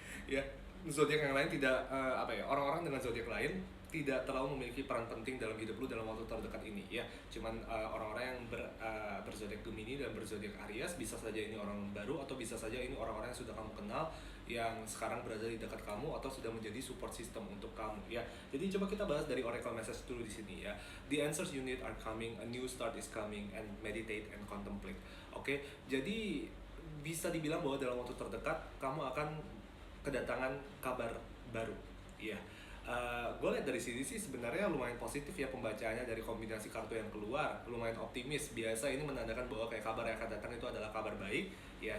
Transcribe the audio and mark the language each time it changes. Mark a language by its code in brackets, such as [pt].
[id] Ya, zodiak yang lain tidak orang-orang dengan zodiak lain tidak terlalu memiliki peran penting dalam hidup lu dalam waktu terdekat ini ya. Cuman orang-orang yang berzodiak Gemini dan berzodiak Aries, bisa saja ini orang baru, atau bisa saja ini orang-orang yang sudah kamu kenal, yang sekarang berada di dekat kamu, atau sudah menjadi support system untuk kamu ya. Jadi coba kita bahas dari oracle message dulu di sini ya. [en] The answers you need are coming, a new start is coming, and meditate and contemplate. [id] Oke, jadi bisa dibilang bahwa dalam waktu terdekat kamu akan kedatangan kabar baru ya. Gue lihat dari sini sih sebenarnya lumayan positif ya pembacaannya. Dari kombinasi kartu yang keluar lumayan optimis. Biasa ini menandakan bahwa kayak kabar yang akan datang itu adalah kabar baik ya.